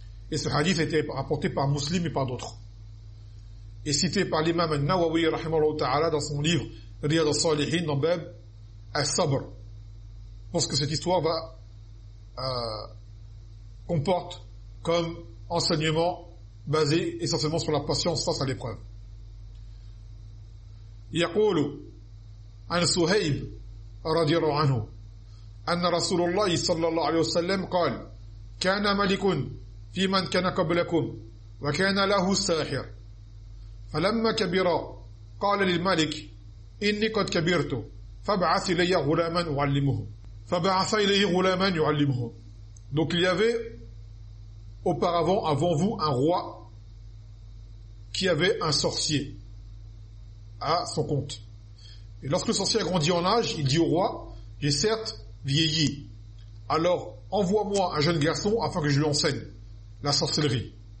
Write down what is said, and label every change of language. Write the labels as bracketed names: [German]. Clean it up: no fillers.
[French] Et ce hadith a été rapporté par Muslim et par d'autres. Et cité par l'imam al-Nawawi rahimahullah ta'ala dans son livre Riyad al-Salihin dans Bab al-Sabr, parce que cette histoire va comporte comme enseignement basé essentiellement sur la patience face à l'épreuve. [Arabic] يقول عن صهيب رضي الله عنه أن رسول الله صلى الله عليه وسلم قال كان ملك في من كان قبلكم وكان له ساحر فلما كبر قال للملك إني قد كبرت فابعث إلي غلاما يعلمه فبعث إليه غلاما يعلمه. [French] Donc il y avait auparavant avant vous un roi qui avait un sorcier à son compte. Et lorsque le sorcier a grandi en âge, il dit au roi, j'ai certes vieilli, alors envoie-moi un jeune garçon afin que je lui enseigne la sorcellerie.